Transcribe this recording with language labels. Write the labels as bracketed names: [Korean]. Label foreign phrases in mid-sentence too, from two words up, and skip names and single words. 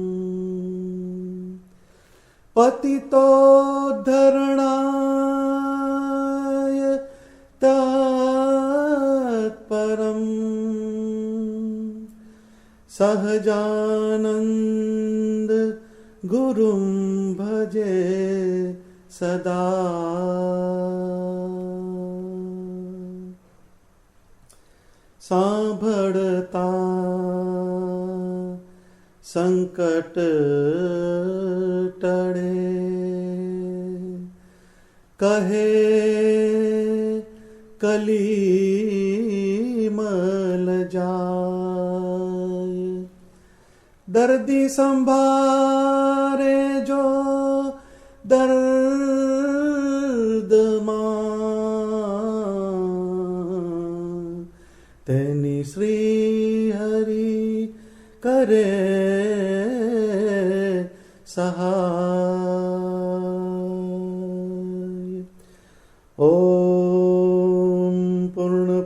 [Sanskrit] पतितोद्धरणाय तत्परम् सहजानंद गुरुं भजे सदा [Gujarati] સાંભળતા સંકટ ટળે કહે કળીમળ જાય દર્દી સંભારે જો दर्द માં તેની શ્રી હરિ કરે સહાય ઓમ પૂર્ણ